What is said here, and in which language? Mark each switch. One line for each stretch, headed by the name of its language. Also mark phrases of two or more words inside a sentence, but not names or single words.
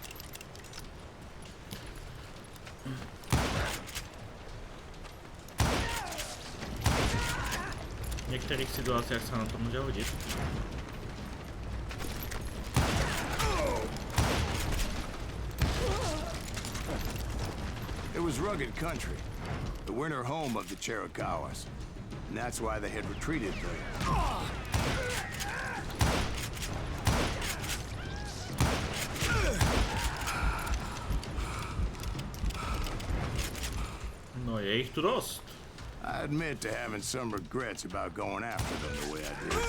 Czech: V některých situacích se na to může hodit.
English: It was rugged country, the winter home of the Chiricahuas. And that's why they had retreated there.
Slovak: No je ich tu dosť.
English: I admit to having some regrets about going after them the way I did.